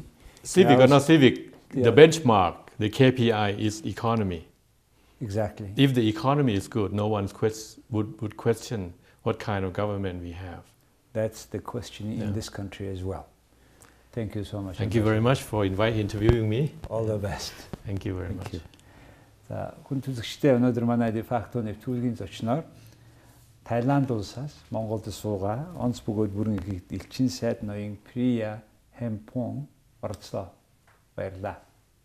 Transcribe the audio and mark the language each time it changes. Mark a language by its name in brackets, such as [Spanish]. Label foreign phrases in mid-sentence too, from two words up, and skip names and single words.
[English] Civic or not civic, the benchmark, the KPI is economy. Exactly. If the economy is good, no one would question what kind of government we have. That's the question in this country as well. Thank you so much. Thank you very much for interviewing me. All the best. Thank you very much. [Mongolian] За хүн төлөвчтэй өнөөдөр манай дефакто нэвтрүүлгийн зочноор Тайланд улсаас Монголд суугаа онц бөгөөд бүрэн эрхт элчин сайд ноён Пирия Хемпон оролцлоо. Баярлалаа.